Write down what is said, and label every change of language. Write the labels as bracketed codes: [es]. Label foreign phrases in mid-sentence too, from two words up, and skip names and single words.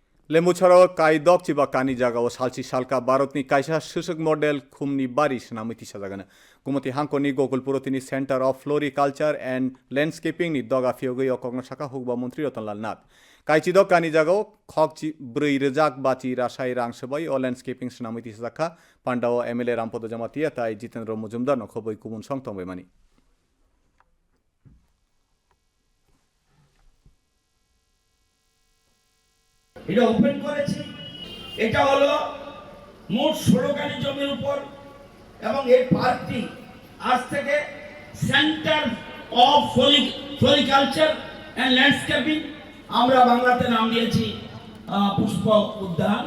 [trp] lembu charo kai dok chiba kani jaga o salchi salka barotni kaisa shusuk model khumni baris namiti sajagana kumati hankoni gokulpurotini [en] center of floriculture and landscaping [trp] ni doga fiogoi okogna saka hukba mantri Rotnlal Nath kaichi dok kani jaga o khokchi brei rejak bachi rasai rangsabai o landscaping namiti sajaka pandao MLA Rampodo Jamatia tai Jitendra Mujumdar no khoboi kumun songtongbai mani [bn] এটা ওপেন করেছি। এটা হলো মোট 16 কানি জমির উপর এবং এই পার্কটি আজ থেকে [en] center of floriculture and landscaping [bn] আমরা বাংলাতে নাম দিয়েছি পুষ্প উদ্যান।